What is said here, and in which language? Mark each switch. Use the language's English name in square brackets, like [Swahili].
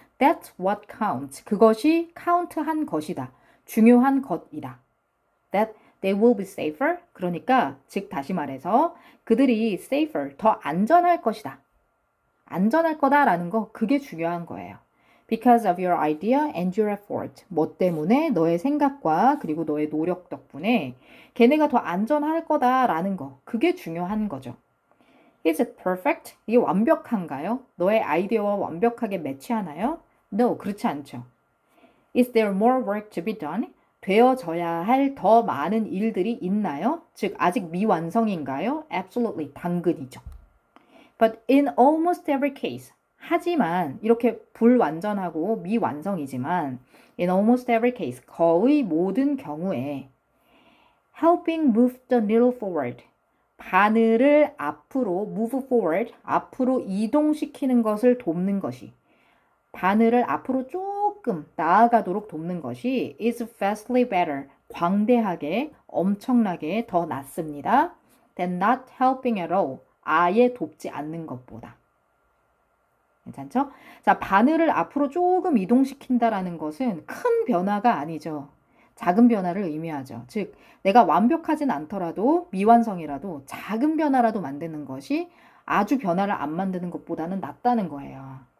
[English] That's what counts. [Korean] 그것이 카운트한 것이다. 중요한 것이다. [English] That they will be safer. [Korean] 그러니까 즉 다시 말해서 그들이 safer, 더 안전할 것이다. 안전할 거다라는 거 그게 중요한 거예요. [English] Because of your idea and your effort. [Korean] 뭐 때문에? 너의 생각과 그리고 너의 노력 덕분에 걔네가 더 안전할 거다라는 거. 그게 중요한 거죠. [English] Is it perfect? [Korean] 이게 완벽한가요? 너의 아이디어와 완벽하게 매치하나요? [English] No, [Korean] 그렇지 않죠. [English] Is there more work to be done? [Korean] 되어져야 할 더 많은 일들이 있나요? 즉, 아직 미완성인가요? Absolutely, 당근이죠. [English] But in almost every case, [Korean] 하지만 이렇게 불완전하고 미완성이지만 [English] in almost every case, [Korean] 거의 모든 경우에 [English] helping move the needle forward, [Korean] 바늘을 앞으로 [English] move forward, [Korean] 앞으로 이동시키는 것을 돕는 것이 바늘을 앞으로 조금 나아가도록 돕는 것이 [English] is vastly better, [Korean] 광대하게, 엄청나게 더 낫습니다. [English] than not helping at all, [Korean] 아예 돕지 않는 것보다. 괜찮죠? 자, 바늘을 앞으로 조금 이동시킨다라는 것은 큰 변화가 아니죠. 작은 변화를 의미하죠. 즉, 내가 완벽하진 않더라도 미완성이라도 작은 변화라도 만드는 것이 아주 변화를 안 만드는 것보다는 낫다는 거예요.